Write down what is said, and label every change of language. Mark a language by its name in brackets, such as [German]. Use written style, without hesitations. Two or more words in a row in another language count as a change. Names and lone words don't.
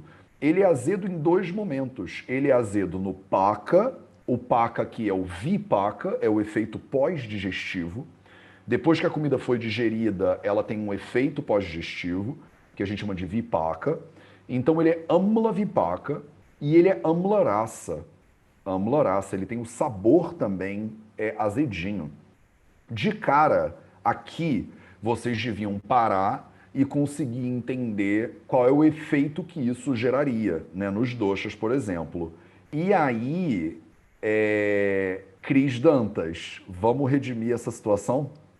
[Portuguese] Ele é azedo em dois momentos. Ele é azedo no paka, o paka que é o vipaka, é o efeito pós-digestivo. Depois que a comida foi digerida, ela tem um efeito pós-digestivo, que a gente chama de vipaka. Então ele é [Sanskrit] amla vipaka [Portuguese] e ele é [Sanskrit] amla rasa. Amla rasa, [Portuguese] ele tem o sabor também azedinho. De cara, aqui vocês deviam parar e conseguir entender qual é o efeito que isso geraria, né, nos doshas, por exemplo. E aí, Cris Dantas, vamos redimir essa situação?